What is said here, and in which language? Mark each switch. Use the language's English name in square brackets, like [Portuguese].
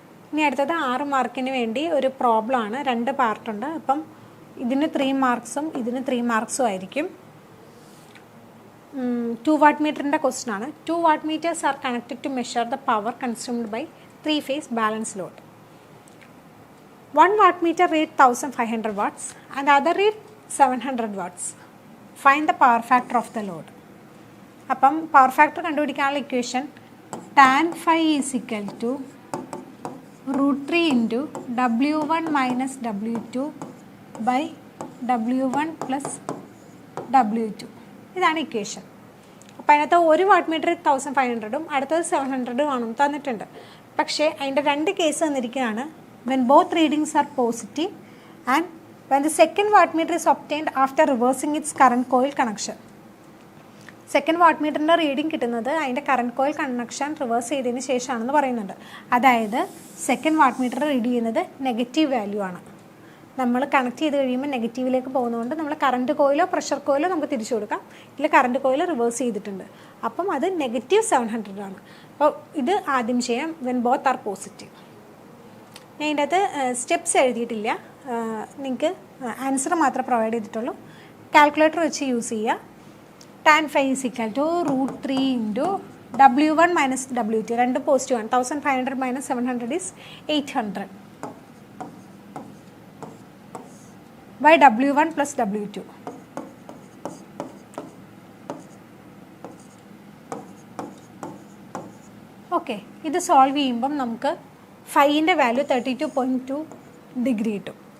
[Malayalam] ഇനി അടുത്തത് 6 മാർക്കിന് വേണ്ടി ഒരു പ്രോബ്ലമാണ്. 2 പാർട്ടുണ്ട്. അപ്പം ഇതിന് 3 മാർക്സും ഇതിന് 3 മാർക്സും ആയിരിക്കും. 2 വാട്ട് മീറ്ററിൻ്റെ ക്വസ്റ്റ്യൻ ആണ്. [English] 2 watt meters are connected to measure the power consumed by 3-phase balance load. 1 watt meter read 1500 watts and the other read 700 watts. Find the power factor of the load. [Malayalam] അപ്പം power factor കണ്ടുപിടിക്കാനുള്ള equation [English] tan phi is equal to √3 into W1 minus W2 by W1 plus W2. [Malayalam] ഇതാണ് equation. അപ്പോൾ അതിനകത്ത് 1 watt meter 1500ഉം അടുത്തത് 700 ആണെന്ന് തന്നിട്ടുണ്ട്. പക്ഷേ അതിൻ്റെ 2 കേസ് തന്നിരിക്കുകയാണ്. [English] When both readings are positive and when the second watt meter is obtained after reversing its current coil connection. [Malayalam] Second what മീറ്ററിൻ്റെ റീഡിങ് കിട്ടുന്നത് അതിൻ്റെ കറണ്ട് കോയിൽ കണക്ഷൻ റിവേഴ്സ് ചെയ്തതിന് ശേഷമാണെന്ന് പറയുന്നുണ്ട്. അതായത് സെക്കൻഡ് വാട്ട് മീറ്റർ റീഡ് ചെയ്യുന്നത് negative value ആണ്. നമ്മൾ connect ചെയ്ത് കഴിയുമ്പോൾ നെഗറ്റീവിലേക്ക് പോകുന്നതുകൊണ്ട് നമ്മൾ കറണ്ട് കോയിലോ പ്രഷർ കോയിലോ നമുക്ക് തിരിച്ചു കൊടുക്കാം. ഇതിൽ കറണ്ട് കോയിൽ റിവേഴ്സ് ചെയ്തിട്ടുണ്ട്, അപ്പം അത് -700 ആണ്. അപ്പോൾ ഇത് ആദ്യം ചെയ്യാം [English] When both are positive. [Malayalam] ഞാൻ ഇതിൻ്റെ അകത്ത് സ്റ്റെപ്സ് എഴുതിയിട്ടില്ല, നിങ്ങൾക്ക് ആൻസർ മാത്രമേ പ്രൊവൈഡ് ചെയ്തിട്ടുള്ളൂ. കാൽക്കുലേറ്റർ വെച്ച് യൂസ് ചെയ്യുക. [English] tan phi is equal to √3 into W1 minus W2. [Malayalam] 2 positive ആണ്. [English] 1500 minus 700 is 800. by W1 plus W2. [Malayalam] Okay, ഇത് സോൾവ് ചെയ്യുമ്പം നമുക്ക് ഫൈൻ്റെ വാല്യൂ 32.2 ഡിഗ്രി കിട്ടും.